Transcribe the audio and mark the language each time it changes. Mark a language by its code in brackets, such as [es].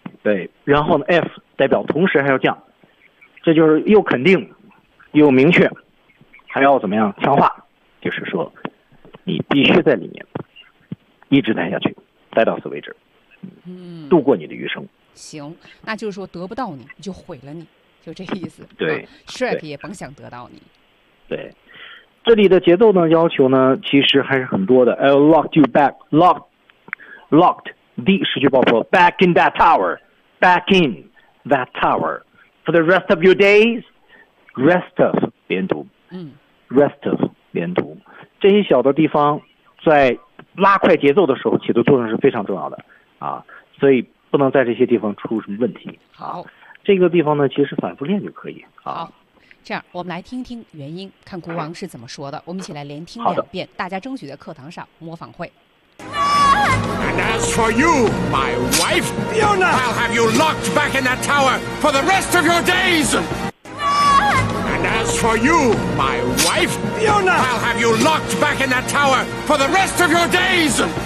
[zh] 对，然后呢 F 代表同时还要降，这就是又肯定又明确，还要怎么样强化，就是说你必须在里面一直待下去，待到此为止，嗯，度过你的余生。行，那就是说得不到你就毁了你，就这意思。对、啊、Shrek 也甭想得到你。对， 对，这里的节奏呢要求呢其实还是很多的。 [en] I'll lock you back locked D [zh] 失去爆破 [en] back in that tower for the rest of your days rest of [zh] 连读，嗯，rest of 连读，这些小的地方在拉快节奏的时候起的作用是非常重要的啊，所以不能在这些地方出什么问题。好，这个地方呢，其实反复练就可以。好，这样我们来听听原因，看国王是怎么说的。我们一起来连听两遍，大家争取在课堂上模仿会。 [en] And as for you, my wife Fiona, I'll have you locked back in that tower for the rest of your days. As for you, my wife, Fiona, I'll have you locked back in that tower for the rest of your days.